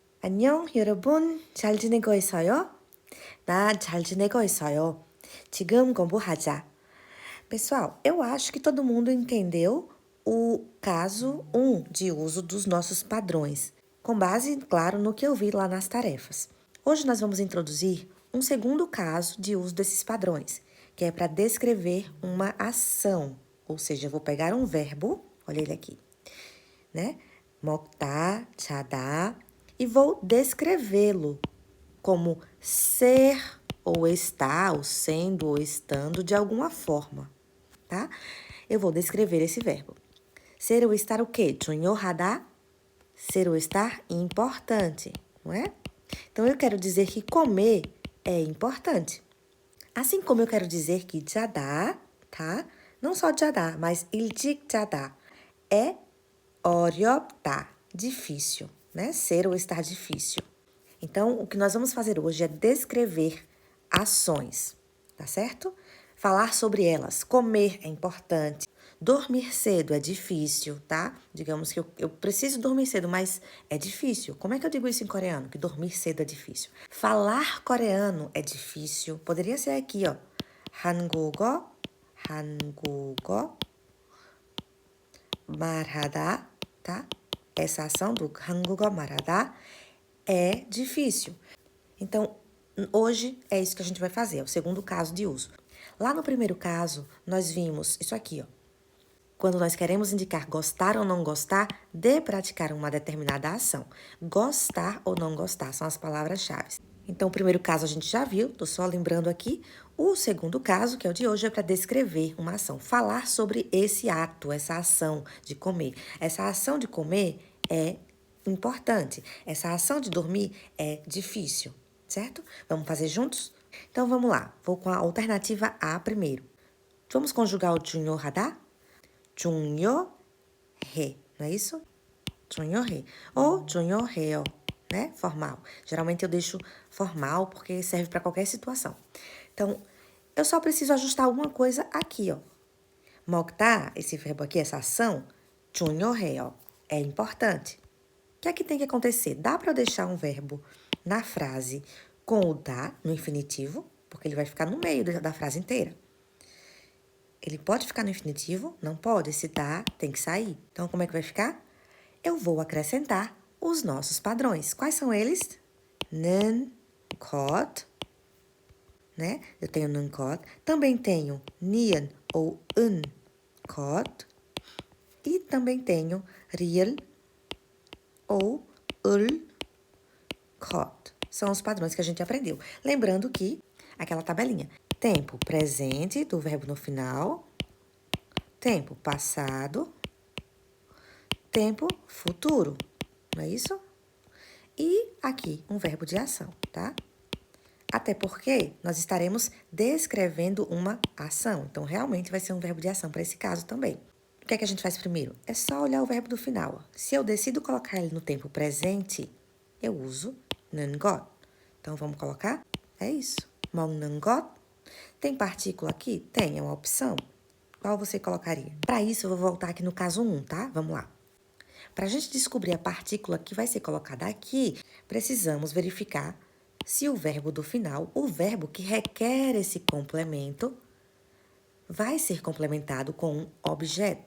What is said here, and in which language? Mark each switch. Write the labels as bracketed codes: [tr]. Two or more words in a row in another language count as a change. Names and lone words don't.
[ko] 안녕, 여러분. 잘 지내고 있어요? 나 잘 지내고 있어요. 지금 공부하자. [pt] Pessoal, eu acho que todo mundo entendeu o caso 1 de uso dos nossos padrões, com base, claro, no que eu vi lá nas tarefas. Hoje nós vamos introduzir um segundo caso de uso desses padrões, que é para descrever uma ação. Ou seja, eu vou pegar um verbo, olha ele aqui, né? [ko] 먹다, 자다, [pt] e vou descrevê-lo como ser ou estar, ou sendo ou estando de alguma forma, tá? Eu vou descrever esse verbo. Ser ou estar o quê? 중요하다. Ser ou estar importante, não é? Então eu quero dizer que comer é importante. Assim como eu quero dizer que 자다, tá? Não só 자다, mas [ko] 일찍 자다 [pt] é 어렵다, difícil, né? Ser ou estar difícil. Então, o que nós vamos fazer hoje é descrever ações, tá certo? Falar sobre elas. Comer é importante. Dormir cedo é difícil, tá? Digamos que eu preciso dormir cedo, mas é difícil. Como é que eu digo isso em coreano? Que dormir cedo é difícil. Falar coreano é difícil. Poderia ser aqui, ó. [ko] 한국어, 한국어, 말하다, [pt] tá? Essa ação do [ko] 한국어 말하다 [pt] é difícil. Então, hoje é isso que a gente vai fazer, é o segundo caso de uso. Lá no primeiro caso, nós vimos isso aqui, ó. Quando nós queremos indicar gostar ou não gostar de praticar uma determinada ação. Gostar ou não gostar são as palavras-chave. Então, o primeiro caso a gente já viu, tô só lembrando aqui. O segundo caso, que é o de hoje, é para descrever uma ação. Falar sobre esse ato, essa ação de comer. Essa ação de comer é importante. Essa ação de dormir é difícil, certo? Vamos fazer juntos? Então, vamos lá. Vou com a alternativa A primeiro. Vamos conjugar o [ko] 중요하다? 중요해, [pt] não é isso? 중요해. Ou 중요해요, né? Formal. Geralmente eu deixo formal porque serve para qualquer situação. Então, eu só preciso ajustar alguma coisa aqui, ó. 먹다, esse verbo aqui, essa ação, 중요해요, é importante. O que é que tem que acontecer? Dá para eu deixar um verbo na frase com o da, no infinitivo, porque ele vai ficar no meio da frase inteira. Ele pode ficar no infinitivo? Não pode. Esse dá tem que sair. Então, como é que vai ficar? Eu vou acrescentar os nossos padrões. Quais são eles? [ko] 는, 것, [pt] né? Eu tenho [ko] 는 것. [pt] Também tenho nian ou [ko] 은, 것. [pt] E também tenho riel ou [ko] 을, 것. [pt] São os padrões que a gente aprendeu. Lembrando que aquela tabelinha. Tempo presente do verbo no final. Tempo passado. Tempo futuro. Não é isso? E aqui, um verbo de ação, tá? Até porque nós estaremos descrevendo uma ação. Então, realmente vai ser um verbo de ação para esse caso também. O que é que a gente faz primeiro? É só olhar o verbo do final. Se eu decido colocar ele no tempo presente, eu uso [ko] 는 것. [pt] Então, vamos colocar? É isso. [ko] 먹는 것. [pt] Tem partícula aqui? Tem, é uma opção. Qual você colocaria? Para isso, eu vou voltar aqui no caso 1, tá? Vamos lá. Para a gente descobrir a partícula que vai ser colocada aqui, precisamos verificar se o verbo do final, o verbo que requer esse complemento, vai ser complementado com um objeto.